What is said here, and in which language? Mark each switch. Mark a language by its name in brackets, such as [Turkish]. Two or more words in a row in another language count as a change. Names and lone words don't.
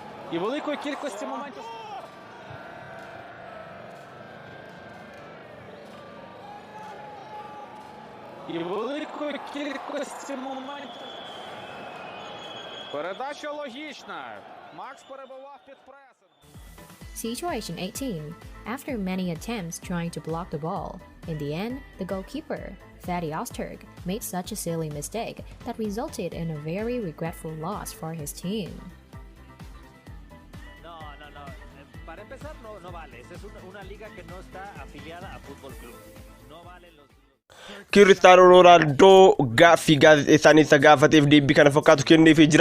[Ukrainian] І великої кількості моментів. І великої кількості моментів. Передача логічна. Макс перебував під пресом. [English] Situation 18. After many attempts trying to block the ball, in the end, the goalkeeper, 𝕍𝕠𝕛𝕦, made such a silly mistake that resulted in a very regretful loss for his team. [Spanish] No. Para empezar, no vale. Esa es una liga que no está afiliada a Fútbol Club. No valen los... [Oromo] Cristiano Ronaldo gaaffii gaazexeessaanii gaafateef deebii kana fakkaatu kenneefii jira.